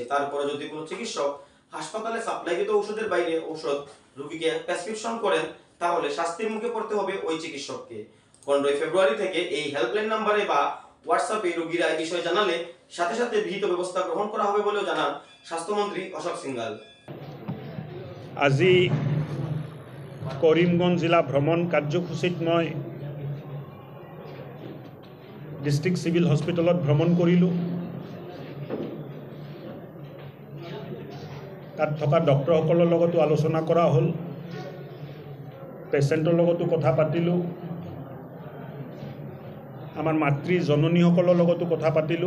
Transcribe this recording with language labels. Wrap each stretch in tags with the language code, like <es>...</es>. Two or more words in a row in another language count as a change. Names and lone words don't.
<bn>তারপরে যদি কোনো চিকিৎসক হাসপাতালে সাপ্লাইকৃত ঔষধের বাইরে ঔষধ রোগীকে প্রেসক্রিপশন করেন তাহলে শাস্তির মুখে পড়তে হবে ওই চিকিৎসককে। 15 ফেব্রুয়ারি থেকে এই হেল্পলাইন নম্বরে বা হোয়াটসঅ্যাপে রোগীরা এই বিষয়ে জানালে সাথে সাথে বিহিত ব্যবস্থা গ্রহণ করা হবে বলেও জানান স্বাস্থ্যমন্ত্রী অশোক সিংগল।</bn> <as>আজি কৰিমগঞ্জ জিলা ভ্ৰমণ কাৰ্যসূচীত মই</as> <en>district civil hospital</en> <as>ভ্ৰমণ কৰিলোঁ। তাত থকা ডক্টৰসকলৰ লগতো আলোচনা কৰা হ'ল, পেচেণ্টৰ লগতো কথা পাতিলোঁ, আমাৰ মাতৃ জননীসকলৰ লগতো কথা পাতিলোঁ।</as>